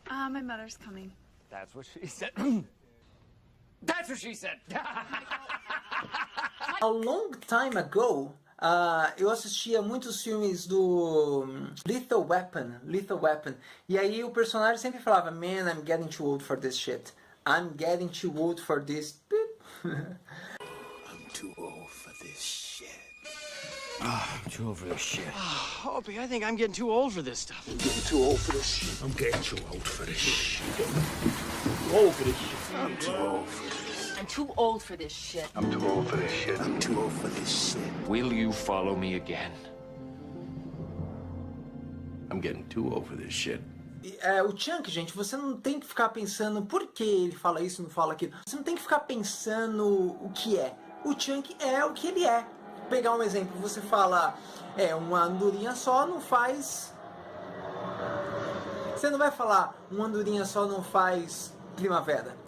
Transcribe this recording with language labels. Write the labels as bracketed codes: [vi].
[en] My mother's coming. That's what she said. That's what she said. A long time ago, [pt] eu assistia muitos filmes do Lethal Weapon. E aí o personagem sempre falava, [en] Man, I'm getting too old for this shit. I'm getting too old for this. I'm too old for this shit. I'm too old for this shit. Opie, I think I'm getting too old for this stuff. I'm getting too old for this shit. I'm getting too old for this shit. Too old for this shit. I'm too old for this. I'm too old for this shit. I'm too old for this shit. I'm too old for this shit. Will you follow me again? I'm getting too old for this shit. [pt] O chunk, gente, você não tem que ficar pensando por que ele fala isso, não fala aquilo. Você não tem que ficar pensando o que é. O chunk é o que ele é. Pegar um exemplo, você fala, uma andorinha só não faz... Você não vai falar, uma andorinha só não faz primavera.